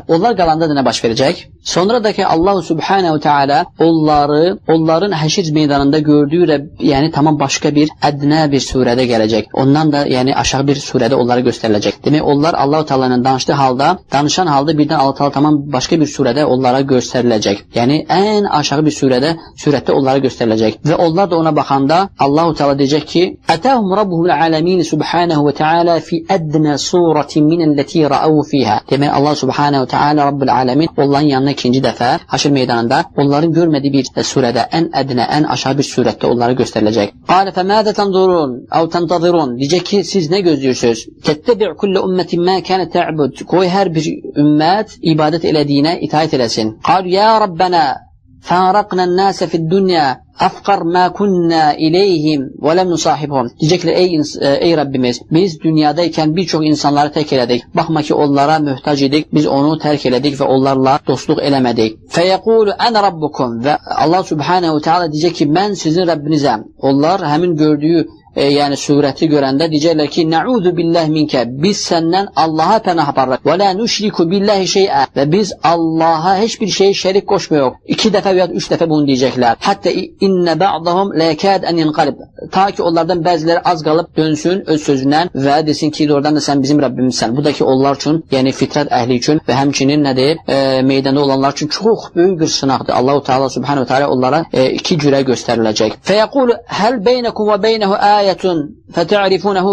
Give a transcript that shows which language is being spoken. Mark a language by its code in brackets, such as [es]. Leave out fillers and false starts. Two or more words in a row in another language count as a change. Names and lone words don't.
[az] Onlar qalanda da nə baş verəcək? Sonra da ki, Allahu Subhanahu Teala onların həşir meydanında gördüyü, yəni tamam başqa bir ədnə bir surədə gələcək. Ondan da yəni aşağı bir surədə onlara göstəriləcək. Demək, onlar Allahu Teala ilə danışan halda birdən Allah Teala tamam başqa bir surədə onlara göstəriləcək. Yəni ən aşağı bir surətdə onlara göstəriləcək. Və onlar da ona baxanda Allahu Teala deyəcək ki: [ar] "أتاهم رب العالمين سبحانه وتعالى في أدنى صورة من التي رأوه فيها." [az] Demək, Allah Subhanahu Teala Rabbul alamin onların yanına ikinci dəfə haşr meydanında onların görmədiyi bir surədə, ən ədnə, ən aşağı bir surətdə onlara göstəriləcək. [ar] "قال فماذا تنظرون أو تنتظرون?" [az] Deyəcək ki, siz nə gözləyirsiniz? [ar] "تتبع كل أمة ما كانت تعبد." [az] Qoy hər bir ümmət ibadət elədiyinə itaat eləsin. [ar] "قالوا يا ربنا فارقنا الناس في الدنيا أفقر ما كنا إليهم ولم نصاحبهم." [az] Deyəcəklər, ey Rəbbimiz, biz dünyadaykən bir çox insanları tərk elədik. Baxma ki, onlara möhtac idik, biz onu tərk elədik və onlarla dostluq eləmədik. [ar] "فيقول أنا ربكم." [az] Və Allah Subhanahu Teala deyəcək ki, mən sizin Rəbbinizəm. Onlar həmin gördüyü yəni surəti görəndə deyəcəklər ki, [ar] "نعوذ بالله منك." [az] Biz səndən Allaha pənah aparırıq. [ar] "ولا نشرك بالله شيئا." [az] Və biz Allaha heç bir şey şərik qoşmuyoruz. 2 dəfə və ya 3 dəfə bunu deyəcəklər. [ar] حتى إن بعضهم ليكاد أن ينقلب. [az] Ta ki onlardan bəziləri az qalıb dönsün öz sözündən və desin ki, doğrudan da sən bizim Rəbbimizsən. Bu da ki onlar üçün, yəni fitrət əhli üçün və həmçinin nədir? Meydanda olanlar üçün çox böyük bir sınaqdır. Allahu Teala Subhanahu Teala onlara 2 cürə göstəriləcək. [ar] "فيقول هل بينكم وبينه آية فتعرفونه."